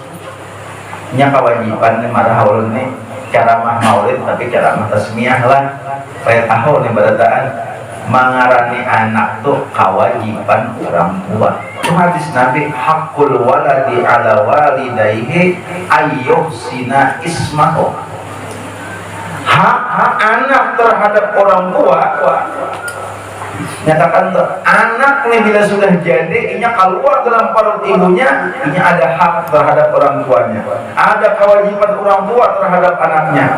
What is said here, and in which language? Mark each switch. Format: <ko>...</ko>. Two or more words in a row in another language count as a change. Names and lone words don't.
<bjn>Nya kewajiban nih marah haul nih ceramah maulid tapi ceramah tasmiyah lah. Kayak tahu nih barataan mengarani anak tuh kewajiban orang tua.</bjn> <ar>Hadis Nabi حق الولد على والديه أن يحسن اسمه.</ar> <bjn>Hak anak terhadap orang tua nyatakan tuh anak nih bila sudah jadi inya keluar dalam perut ibunya inya ada hak terhadap orang tuanya, ada kewajiban orang tua terhadap anaknya.</bjn>